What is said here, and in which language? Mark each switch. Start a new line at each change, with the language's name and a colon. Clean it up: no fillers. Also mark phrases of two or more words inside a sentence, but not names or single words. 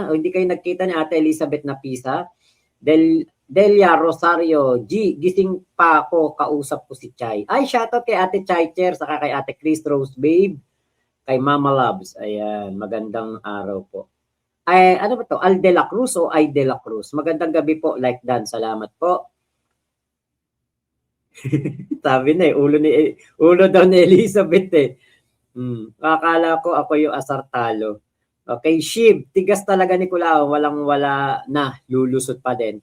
Filipino: Hindi kayo nagkita ni Ate Elizabeth na Pisa. Delia Rosario, gising pa ako, kausap ko si Chay. Ay, shoutout kay Ate Chai Chair, saka kay Ate Chris Rose Babe. Kay Mama Loves. Ayan, magandang araw po. Ay, ano ba to? Al de la Cruz o Ay de la Cruz? Magandang gabi po, like Dan. Salamat po. Sabi na ulo daw ni Elizabeth eh. Akala ko ako yung asartalo. Okay, Shib, tigas talaga ni Kulao, walang-wala na, lulusot pa din.